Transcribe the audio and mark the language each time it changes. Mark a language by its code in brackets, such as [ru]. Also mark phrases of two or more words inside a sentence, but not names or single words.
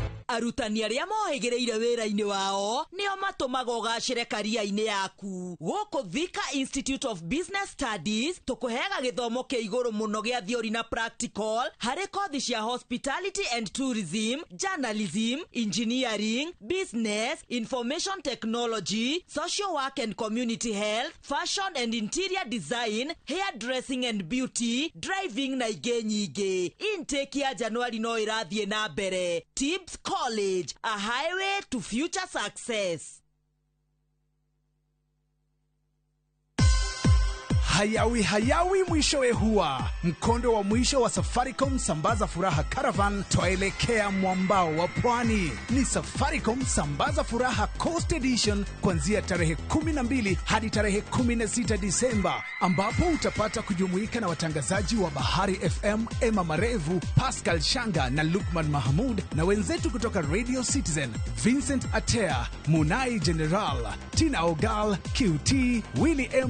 [ki] arutani arĩa mohĩgĩrĩire wĩra-inĩ wao nĩo matũmaga ũgacĩre career-inĩ yaku. Gũkũ Thika Institute of Business Studies tũkũheaga gĩthomo kĩa igũrũ mũno gĩa theory na practical harĩ kothi cia [en] hospitality and tourism, journalism, engineering, business, information technology, social work and community health, fashion and interior design, hairdressing and beauty, driving [ki] na ingĩ nyingĩ. Intake ya Januari no ĩrathiĩ na mbere. [en] Tibbs College, a highway to future success. [sw] Hayawi mwishowe huwa mkondo wa mwisho wa Safaricom Sambaza Furaha Caravan, twaelekea mwambao wa pwani. Ni Safaricom Sambaza Furaha Coast Edition kuanzia tarehe 12 hadi tarehe 16 Disemba, ambapo utapata kujumuika na watangazaji wa Bahari FM, Emma Marevu, Pascal Shanga na Lukman Mahmud, na wenzetu kutoka Radio Citizen, Vincent Atea, Munai General, Tina Ogal, QT, Willy M.